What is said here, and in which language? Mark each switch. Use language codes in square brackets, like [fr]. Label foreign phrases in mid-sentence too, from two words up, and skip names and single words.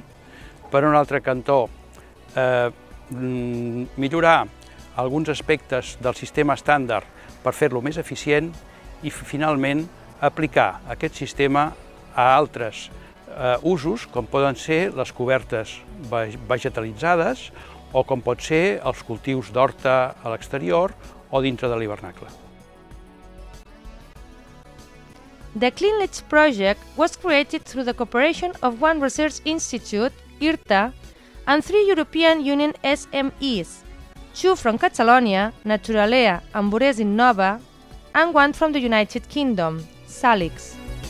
[ca] Per un altre cantó, millorar alguns aspectes del sistema estàndard per fer-lo més eficient i, finalment, aplicar aquest sistema a altres usos, com poden ser les cobertes vegetalitzades o com pot ser els cultius d'horta a l'exterior o dintre de l'hivernacle. [en] The CLEANLEACH Project was created through the cooperation of one research institute, IRTA, and 3 European Union SMEs, 2 from Catalonia, Naturalea and Bures Innova, and 1 from the United Kingdom, Salix.